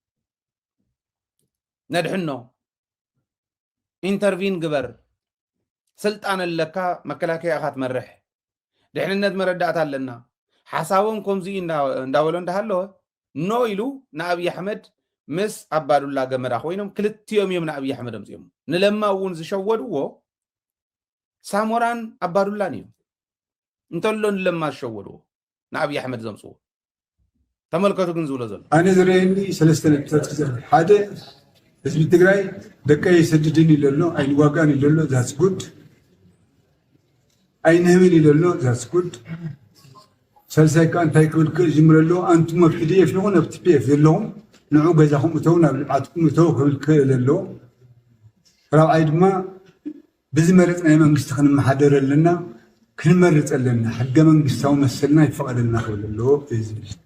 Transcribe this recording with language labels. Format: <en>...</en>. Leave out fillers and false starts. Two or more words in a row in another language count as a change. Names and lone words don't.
<ti>ነድሕኖ ኢንተርቪን ግበር ስልጣን ኣለካ መከላከያ ኢኻ ትመርሕ ድሕንነት መረዳእታ ኣለና ሓሳቦም ከምዚ እንዳበሎ እንዳሃለወ ኖ ኢሉ ንኣብይ ኣሕመድ ምስ ኣባዱላ ገመዳ ኮይኖም ክልቲኦም እዮም ንኣብይ ኣሕመድ ኣምፅኦም ንለማ እውን ዝሸወድዎ ሳሞራን ኣባዱላን እዮም እንተሎ ንለማ ዝሸወድዎ ንኣብይ ኣሕመድ ዘምፅዎ ተመልከቱ ግን ዝብሎ ዘሎ ኣነ ዝረአየኒ ሰለስተ ነጥብታት ክዛረብ ሓደ ህዝቢ ትግራይ ደቀ የሰድድን ኢለሎ ኣይንዋጋን ኢለሎ</ti> <en>that's good</en> <ti>ኣይንህብን ኢለሎ</ti> <en>that's good</en> <ti>ሳልሳይ ከዓ እንታይ ክብል ክእል ጅምረሎ ኣንቱም ኣብ ፒዲኤፍ ይኹን ኣብ ቲፒኤፍ ዘለኹም ንዑ ገዛኹም እተው ናብ ልምዓትኩም እተው ክብል ክእል ኣለዎ ራብዓይ ድማ ብዝመረፅ ናይ መንግስቲ ክንመሓደር ኣለና ክንመርፅ ኣለና ሕገ መንግስታዊ መሰልና ይፈቐደልና ክብል ኣለዎ እዩ ዝብል</ti>